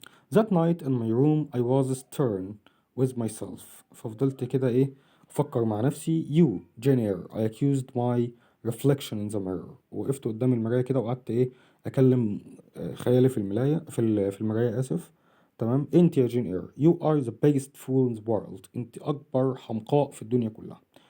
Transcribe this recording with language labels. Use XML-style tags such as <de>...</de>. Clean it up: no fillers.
<en>That night in my room I was stern with myself.</en> <ar>ففضلت كده ايه افكر مع نفسي.</ar> <en>You Jane I accused my reflection in the mirror.</en> <ar>وقفت قدام المراية كده وقعدت ايه اكلم خيالي في المراية في المراية اسف. تمام انت يا جين اير</ar> <en>you are the biggest fool in the world.</en> <ar>انت اكبر حمقاء في الدنيا كلها.</ar>